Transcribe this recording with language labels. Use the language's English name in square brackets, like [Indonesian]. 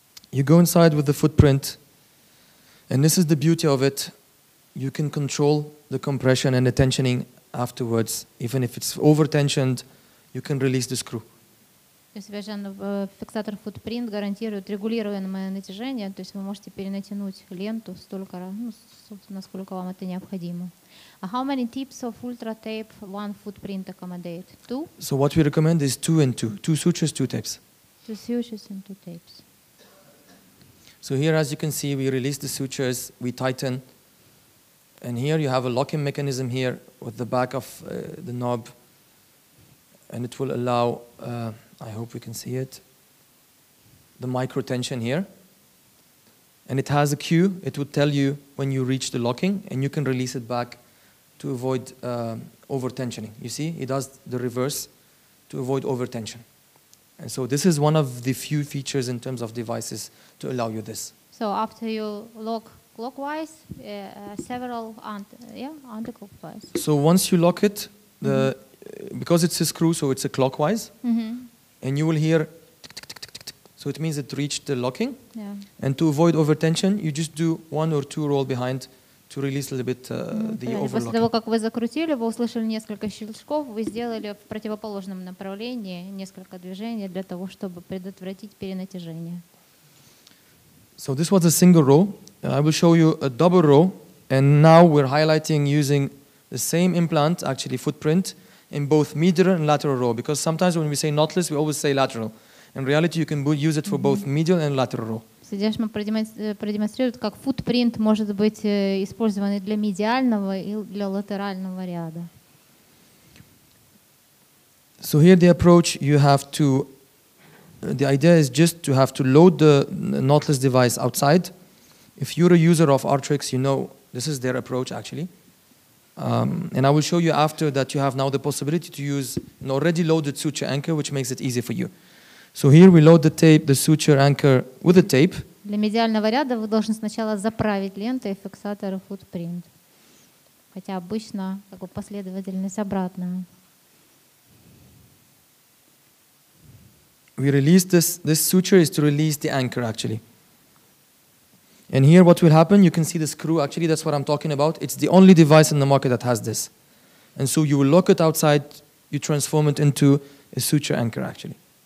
[English] You go inside with the footprint, and this is the beauty of it. You can control the compression and the tensioning afterwards. Even if it's over-tensioned, you can release the screw. [Russian] То есть фиксатор footprint гарантирует регулируемое натяжение, то есть вы можете перенатянуть ленту столько раз, собственно, сколько вам это необходимо. [English] How many tips of ultra tape one footprint accommodate? 2? So what we recommend is 2 and 2. 2 sutures, 2 tapes. 2 sutures and 2 tapes. So here, as you can see, we release the sutures, we tighten. And here you have a locking mechanism here with the back of the knob. And it will allow, I hope we can see it, the micro tension here. And it has a cue. It will tell you when you reach the locking, and you can release it back to avoid over-tensioning. You see, it does the reverse to avoid over-tension. And so this is one of the few features in terms of devices to allow you this. So after you lock clockwise, several anti-clockwise. So once you lock it, because it's a screw, so it's a clockwise, and you will hear tick, tick, tick, tick, tick. So it means it reached the locking. Yeah. And to avoid overtension, you just do 1 or 2 roll behind to release a little bit the overlocking. [Russian] После того, как вы закрутили, вы услышали несколько щелчков, вы сделали в противоположном направлении несколько движений для того, чтобы предотвратить перенатяжение. [English] So this was a single row. I will show you a double row, and now we're highlighting using the same implant, actually footprint, in both medial and lateral row, because sometimes when we say knotless, we always say lateral. In reality, you can use it for both medial and lateral row. [Russian] Здесь мы продемонстрируем, как footprint может быть использован и для медиального, и для латерального ряда. [English] So here the approach, you have to, the idea is just to have to load the knotless device outside. If you're a user of Arthrocare, you know this is their approach actually. And I will show you after that you have now the possibility to use an already loaded suture anchor, which makes it easy for you. So here we load the tape, the suture anchor with the tape. [Russian] Для медиального ряда вы должны сначала заправить лентой фиксаторы footprint. Хотя обычно как бы последовательность обратная. [English] We release this suture is to release the anchor actually. And here what will happen, you can see the screw, actually that's what I'm talking about. It's the only device in the market that has this. And so you will lock it outside, you transform it into a suture anchor actually.